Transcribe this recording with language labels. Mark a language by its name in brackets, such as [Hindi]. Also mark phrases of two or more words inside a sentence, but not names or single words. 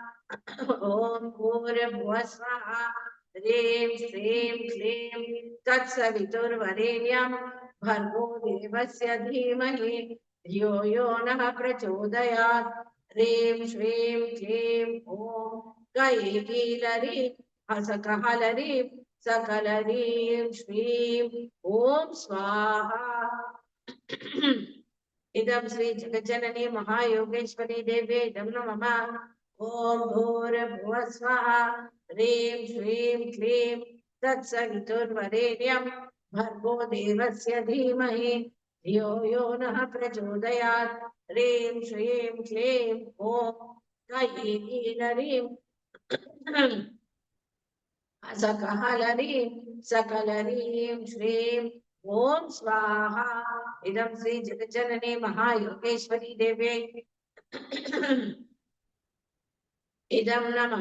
[Sanskrit] ఓం భూర్భువస్వః హ్రీం శ్రీం క్లీం తత్సవితుర్వరేణ్యం భర్గో దేవస్య ధీమహి ధియో యో నః ప్రచోదయాత్. హ్రీం శ్రీం క్లీం ఓం కాయే కీలరీం హసకహలరీం సకలరీం శ్రీం ఓం స్వాహా. ఇదం శ్రీ జగజ్జనని మహాయోగేశ్వరి దేవ్యై ఇదం నమః. ఓం భూర్భువస్వః హ్రీం శ్రీం క్లీం తత్సవితుర్వరేణ్యం భర్గో దేవస్య ధీమహి ధియో యో నః ప్రచోదయాత్. హ్రీం శ్రీం క్లీం ఓం కాయే కీలరీం హసకహలరీం సకలరీం శ్రీం ఓం స్వాహా. ఇదం శ్రీ జగజ్జనని మహాయోగేశ్వరి దేవ్యై ఇదం నమః.